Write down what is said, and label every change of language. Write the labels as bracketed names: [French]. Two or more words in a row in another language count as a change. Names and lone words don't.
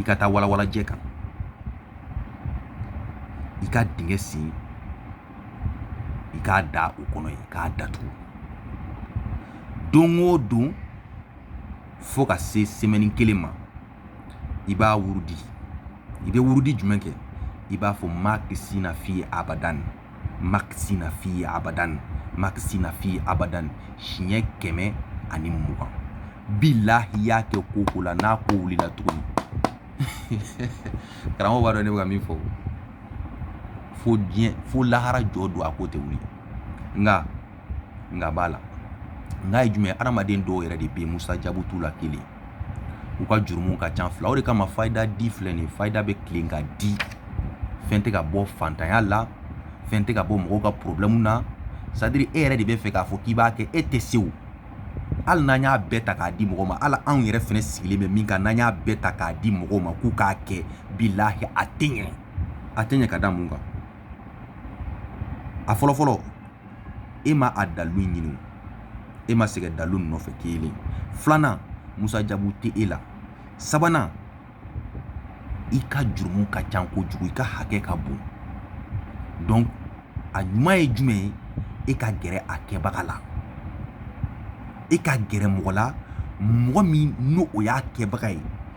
[Bambara] i ka taa walawala jɛ kan i ka dingɛ sen i k'a da o kɔnɔ ye k'a datugu don o don fo ka se semaine kelen ma i b'a wurudi i bɛ wurudi jumɛn kɛ i b'a fɔ [Arabic] ماكثين فيه أبدا ماكثين فيه أبدا ماكثين فيه أبدا [Bambara] siɲɛ 120 bilahi i y'a kɛ ko la n'a ko wulila tuguni karamɔgɔ b'a dɔn ne bɛ ka min fɔ fo lahara jɔ don a ko tɛ wuli nka b'a la n'a ye jumɛn adamaden dɔw yɛrɛ de bɛ yen Musa Jabu t'u la kelen u ka jurumu ka ca fila o de kama fayida di filɛ nin fayida bɛ tilen ka di fɛn tɛ ka bɔ fantanya la fɛn tɛ ka bɔ mɔgɔw ka problème na [French] c'est à dire [Bambara] e yɛrɛ de bɛ fɛ k'a fɔ k'i b'a kɛ e tɛ se o hali n'an y'a bɛɛ ta k'a di mɔgɔw ma hali anw yɛrɛ fɛnɛ sigilen bɛ min kan n'an y'a bɛɛ ta k'a di mɔgɔw ma k'u k'a kɛ bilahi a tɛ ɲɛ ka da mun kan a fɔlɔfɔlɔ e ma a dalu ɲini e ma sɛgɛ dalu nɔfɛ kelen filanan Musa Jabu tɛ e la sabanan i ka jurumu ka ca kojugu i ka hakɛ ka bon donc a ɲuman ye jumɛn ye e ka gɛrɛ a kɛbaga la e ka gɛrɛ mɔgɔ la mɔgɔ min n'o o y'a kɛbaga ye